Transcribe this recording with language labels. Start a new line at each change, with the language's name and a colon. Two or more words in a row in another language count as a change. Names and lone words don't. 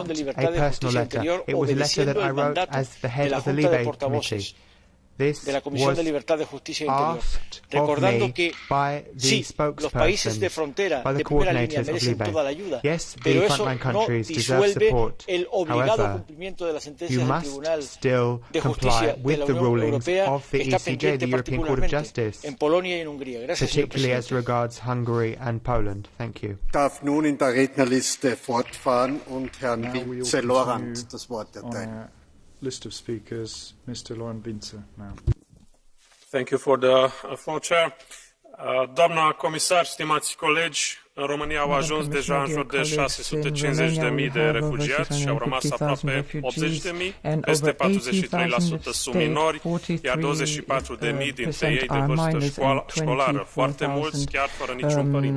Spanish: de Libertad de Justicia Interior, obedeciendo el mandato de la Junta de Portavoces de la Comisión de Libertad de Justicia Interior, recordando que sí, los países de frontera de primera línea merecen toda la ayuda, pero eso no disuelve el obligado cumplimiento de las sentencias del Tribunal de Justicia de la Unión Europea, que está pendiente particularmente en Polonia y en Hungría. Gracias, señor presidente.
German: Darf nun in der Rednerliste fortfahren und Herrn Vince-Laurent das Wort erteilen.
English: List of speakers, Mr. Laurent Vince now. Thank you for the floor, Chair.
Romanian: Doamna comisar, stimați colegi, În România au ajuns deja în jur de 650.000 de refugiați și au rămas aproape 80.000, peste 43% sunt minori, iar 24.000 dintre ei de vârstă școlară, foarte mulți chiar fără niciun părinte.